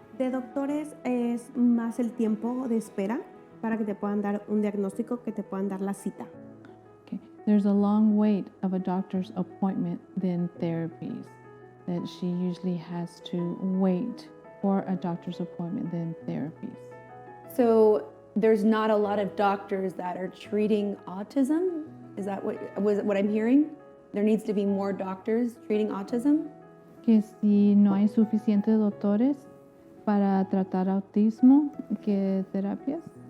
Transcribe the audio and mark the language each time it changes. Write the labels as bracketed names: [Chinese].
[Spanish] De doctores es más el tiempo de espera para que te puedan dar un diagnóstico, que te puedan dar la cita. [English] Okay. There's a long wait of a doctor's appointment than therapies, that she usually has to wait for a doctor's appointment than therapies. So there's not a lot of doctors that are treating autism? Is that what I'm hearing? There needs to be more doctors treating autism? [Spanish] Que si no hay suficientes doctores para tratar autismo, ¿qué terapias?